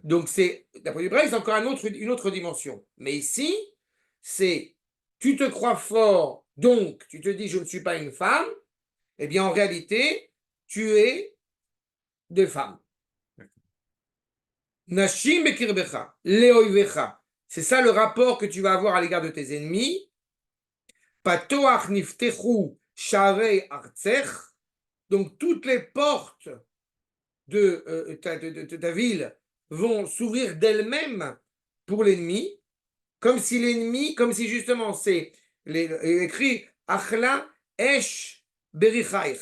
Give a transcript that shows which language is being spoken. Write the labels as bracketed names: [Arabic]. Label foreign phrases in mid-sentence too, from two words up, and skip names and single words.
[French] Donc, d'après l'hébraïque, c'est encore une autre dimension. Mais ici, c'est tu te crois fort, donc tu te dis je ne suis pas une femme. Eh bien, en réalité, tu es des femmes. [Hebrew] נשים בקרבך לאיביך. [French] C'est ça le rapport que tu vas avoir à l'égard de tes ennemis. [Hebrew] פתוח נפתחו שערי ארצך. [French] Donc, toutes les portes de ta ville vont s'ouvrir d'elles-mêmes pour l'ennemi, comme si justement c'est écrit [Hebrew] אכלה אש בריחיך.